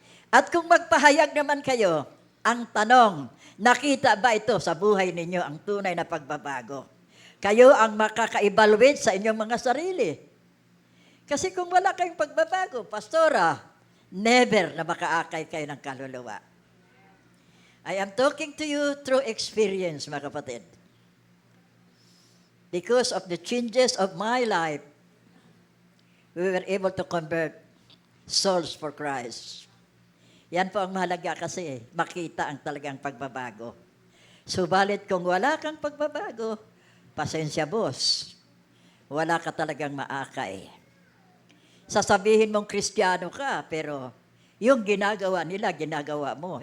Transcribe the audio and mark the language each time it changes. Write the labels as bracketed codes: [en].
[tl] At kung magpahayag naman kayo, ang tanong, nakita ba ito sa buhay ninyo ang tunay na pagbabago? Kayo ang makaka-evaluate sa inyong mga sarili. Kasi kung wala kayong pagbabago, pastora, never na makaakay kayo ng kaluluwa. [en] I am talking to you through experience, [tl] mga kapatid. [en] Because of the changes of my life, we were able to convert souls for Christ. [tl] Yan po ang mahalaga kasi makita ang talagang pagbabago. Subalit kung wala kang pagbabago, pasensya boss, wala ka talagang maakay. Sasabihin mong Kristiyano ka, pero yung ginagawa nila, ginagawa mo.